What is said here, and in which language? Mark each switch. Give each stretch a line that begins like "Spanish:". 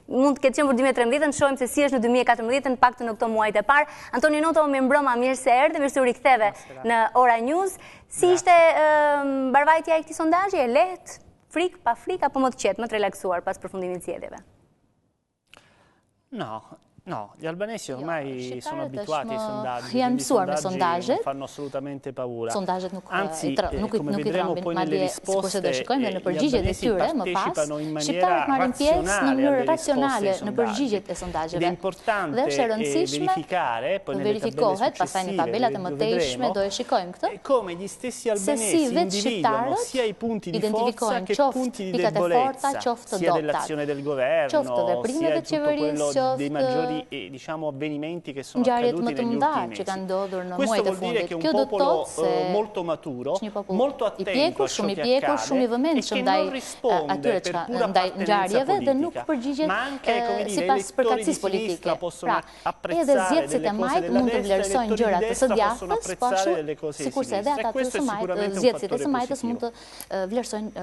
Albanian: Mund të ketë qenë për 2013, shohim se si është në 2014, paktën në këto muajt e parë. Antonio Noto, më mbrëma, mirë se erdhe, mirë se u riktheve në Ora News. Si ishte mbarvajtja e këtij sondazhi? E lehtë, frikë, pa frikë apo më të qetë, më të relaksuar pas përfundimit të zgjedhjeve?
Italian: No, gli albanesi ormai sono abituati ai sondaggi.
Albanian: Janë mësuar me sondazhet.
Italian: Non fanno assolutamente paura.
Albanian: Sondazhet nuk i trambin, madje sikurse do shikojmë në përgjigjet e tyre më pas, shqiptarët marrin pjesë në mënyrë racionale në përgjigjet e sondazheve. Dhe është e rëndësishme të verifikohet pastaj në tabelat e mëtejshme, do e shikojmë këtë, se si vetë shqiptarët identifikojnë qoftë pikat e forta, qoftë të dobta, qoftë veprimeve të qeverisë, qoftë
Italian: diciamo avvenimenti che sono accaduti negli ultimi mesi. Questo vuol dire che è un popolo molto maturo, molto attento a ciò che accade e che non risponde per pura appartenenza ma anche, come dire, elettori di sinistra possono apprezzare delle cose della destra, elettori di destra possono apprezzare delle cose di sinistra e questo è sicuramente un fattore positivo.